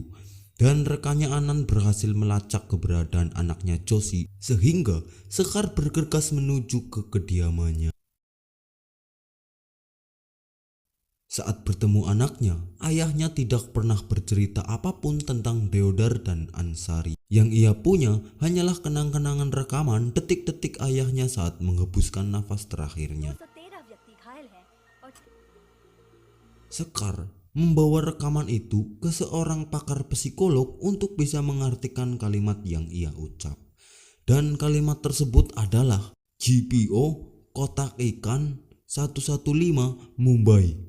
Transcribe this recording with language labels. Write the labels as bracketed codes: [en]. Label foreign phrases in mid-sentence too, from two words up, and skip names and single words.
[id] Dan rekannya Anan berhasil melacak keberadaan anaknya Joshi, sehingga Sekar bergegas menuju ke kediamannya. Saat bertemu anaknya, ayahnya tidak pernah bercerita apapun tentang Deodar dan Ansari. Yang ia punya hanyalah kenang-kenangan rekaman detik-detik ayahnya saat menghembuskan nafas terakhirnya. [hi] 213 व्यक्ति घायल हैं और [id] Sekar membawa rekaman itu ke seorang pakar psikolog untuk bisa mengartikan kalimat yang ia ucap. Dan kalimat tersebut adalah GPO Kotak Ikan 115 Mumbai.